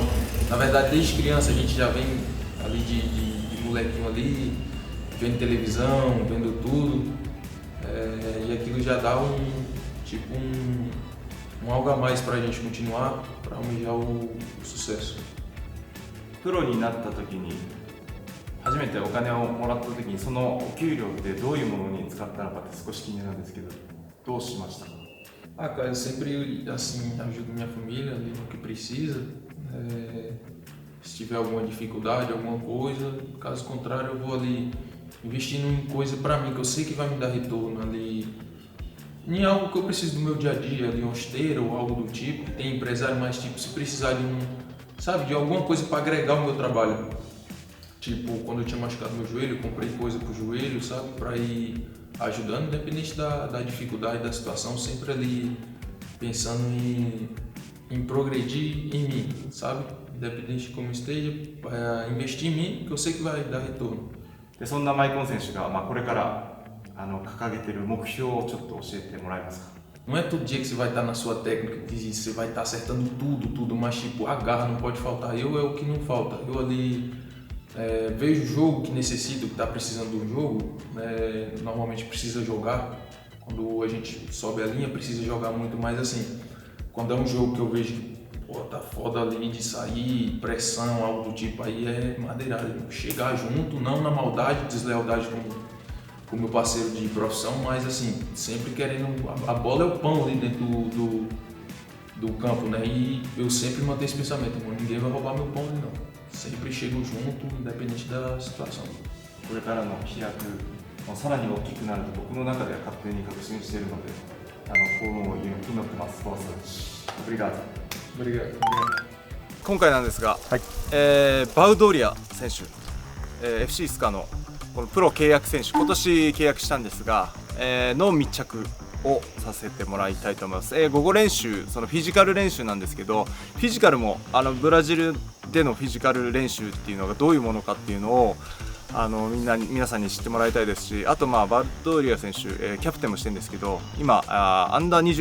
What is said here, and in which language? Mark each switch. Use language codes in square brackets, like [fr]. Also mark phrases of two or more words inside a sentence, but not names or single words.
[pt] Na verdade, desde criança a gente já vem ali de molequinho ali, vendo televisão, vendo tudo. E aquilo já dá um algo a mais pra gente continuar, pra almejar o sucesso. [ja] プロになった時に初めてお金をもらった時にそのお給料ってどういうものに使ったのかって少し気になるんですけど、どうしましたか。 [pt] Cara, eu sempre assim ajudo minha família ali no que precisa. Se tiver alguma dificuldade, alguma coisa, caso contrário eu vou ali investindo em coisa para mim que eu sei que vai me dar retorno ali, em algo que eu preciso do meu dia a dia, ali uma esteira ou algo do tipo. Tem empresário mais tipo, se precisar de alguma coisa para agregar o meu trabalho. Tipo, quando eu tinha machucado meu joelho, eu comprei coisa pro joelho, sabe, para ir ajudando, independente da dificuldade da situação, sempre ali pensando em progredir em mim, sabe, independente de como esteja, investir em mim, que eu sei que vai dar retorno. [ja] でそんなマイコン選手が、これから掲げている目標をちょっと教えてもらえますか。 [pt] Não é todo dia que você vai estar na sua técnica, que você vai estar acertando tudo, mas tipo, a garra não pode faltar. Eu é o que não falta. Eu ali vejo o jogo que necessita, que está precisando do jogo, normalmente precisa jogar. Quando a gente sobe a linha, precisa jogar muito, mais assim, quando é um jogo que eu vejo que tá foda ali de sair, pressão, algo do tipo, aí é madeirada. Chegar junto, não na maldade, deslealdade com o meu parceiro de profissão, mas assim, sempre querendo, a bola é o pão ali dentro do campo, né? E eu sempre mantenho esse pensamento, ninguém vai roubar meu pão ali não. Sempre chego junto, independente da situação. [ja] これからの飛躍、さらに大きくなると僕の中では勝手に確信しているので、 [pt] como aqui no Tomas Forças. Obrigado. Obrigado. [ja] 今回なんですが、バウドリア選手、FC スカのこのプロ契約選手、今年契約したんですが、の密着をさせてもらいたいと思います。午後練習、そのフィジカル練習なんですけど、フィジカルもブラジルでのフィジカル練習っていうのがどういうものかっていうのを皆さんに知ってもらいたいですし、あとバルドリア選手、キャプテンもしてるんですけど、今アンダー20